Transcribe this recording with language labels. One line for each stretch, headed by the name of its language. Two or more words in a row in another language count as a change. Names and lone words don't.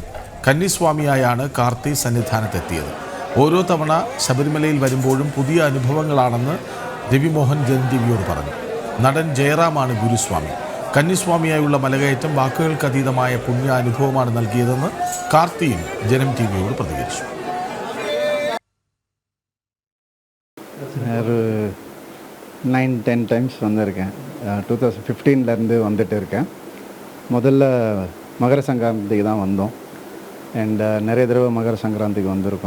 Malayalam: കന്നിസ്വാമിയായാണ് കാർത്തി സന്നിധാനത്തെത്തിയത്. ഓരോ തവണ ശബരിമലയിൽ വരുമ്പോഴും പുതിയ അനുഭവങ്ങളാണെന്ന് രവിമോഹൻ ജനം ടിവിയോട് പറഞ്ഞു. നടൻ ജയറാമാണ് ഗുരുസ്വാമി. കന്നിസ്വാമിയായുള്ള മലകയറ്റം വാക്കുകൾക്കതീതമായ പുണ്യ അനുഭവമാണ് നൽകിയതെന്ന് കാർത്തിയും ജനം ടിവിയോട് പ്രതികരിച്ചു.
Tamil: ஒரு 9-10 டைம்ஸ் வந்திருக்கேன். 2015லேருந்து வந்துட்டு இருக்கேன். முதல்ல மகர சங்கராந்திக்கு தான் வந்தோம். அண்ட் நிறைய தடவை மகர சங்கராந்திக்கு வந்திருக்கோம்.